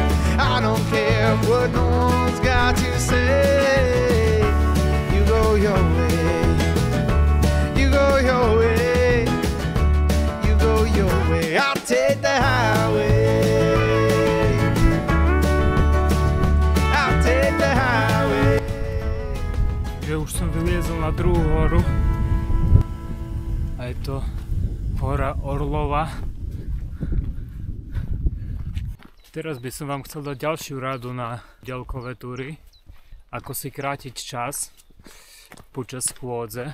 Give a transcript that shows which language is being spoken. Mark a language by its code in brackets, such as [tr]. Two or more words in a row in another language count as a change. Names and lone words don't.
[en] I don't care what no one's got to say. You go your way. You go your way. You go your way. I'll take the highway. I'll take the highway. [sk] Že už som vyliezol na druhú horu. A je to hora Orlova. Teraz by som vám chcel dať ďalšiu radu na diaľkové túry. Ako si krátiť čas počas chôdze.